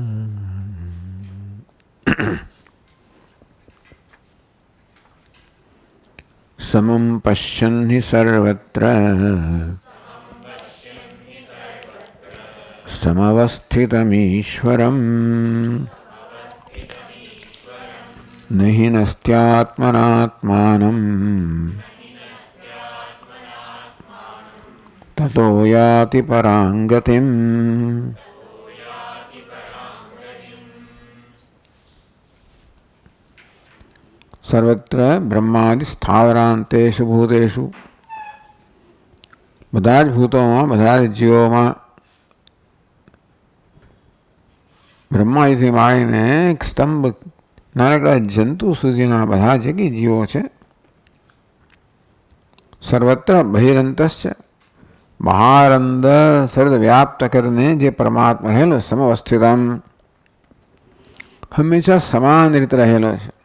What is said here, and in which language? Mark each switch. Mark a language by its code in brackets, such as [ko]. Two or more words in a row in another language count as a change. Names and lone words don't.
[sa] समं पश्यन् हि सर्वत्र समवस्थितमीश्वरम् न हि नस्त्यात्मनात्मानं ततो याति परां गतिम्। सर्वत्र ब्रह्मादि स्थावरांतेषु भूतेषु [gu] બધા જ ભૂતોમાં બધા જ જીવોમાં બ્રહ્માજીથી માંડીને એક સ્તંભ નાનકડા જંતુ સુધીના બધા જે કંઈ જીવો છે સર્વત્ર બહિરંતસ્ય બહાર અંદર સર્વવ્યાપ્ત કરીને જે પરમાત્મા રહેલો સમવસ્થિતમ હંમેશા સમાન રીતે રહેલો છે।